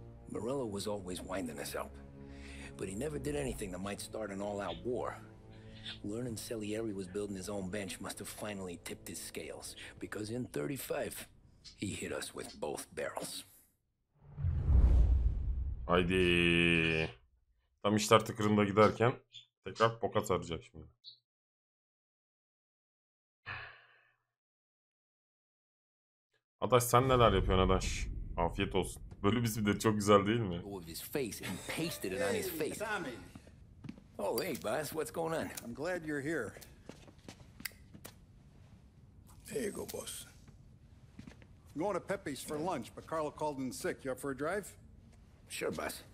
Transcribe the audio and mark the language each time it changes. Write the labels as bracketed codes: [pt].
[en] Morello was always winding us up, but he never did anything that might start an all-out war. Learning Salieri was building his own bench must have finally tipped his scales, because in 35, he hit us with both barrels. [tr] Haydi. Tam işler tıkırında giderken tekrar poka saracak şimdi. Adaş sen neler yapıyorsun Adaş? Afiyet olsun. Böyle bizim de çok güzel değil mi? [en] With his face and pasted it on his face. Tommy, Oh, hey, boss, what's going on? I'm glad you're here. There you go, boss. I'm going to Pepe's for lunch, but Carlo called in sick. You up for a drive? Sure, boss.